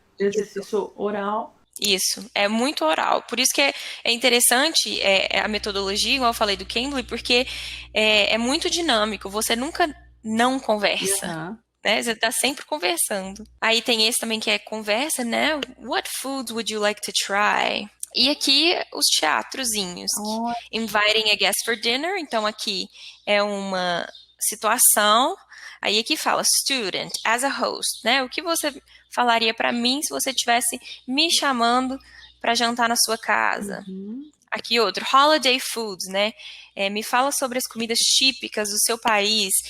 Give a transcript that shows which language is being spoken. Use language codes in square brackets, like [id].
[pt] Exercício oral. Isso, é muito oral. Por isso que é interessante a metodologia, igual eu falei do Cambly, porque é muito dinâmico. Você nunca não conversa. Né? Você está sempre conversando. Aí tem esse também que é conversa, né? [en] What foods would you like to try? [pt] E aqui os teatrozinhos. [en] Inviting a guest for dinner. [pt] Então aqui é uma situação. Aí aqui fala [en] student as a host, [pt] né? O que você falaria para mim se você estivesse me chamando para jantar na sua casa? Aqui outro, holiday foods, né? Me fala sobre as comidas típicas do seu país.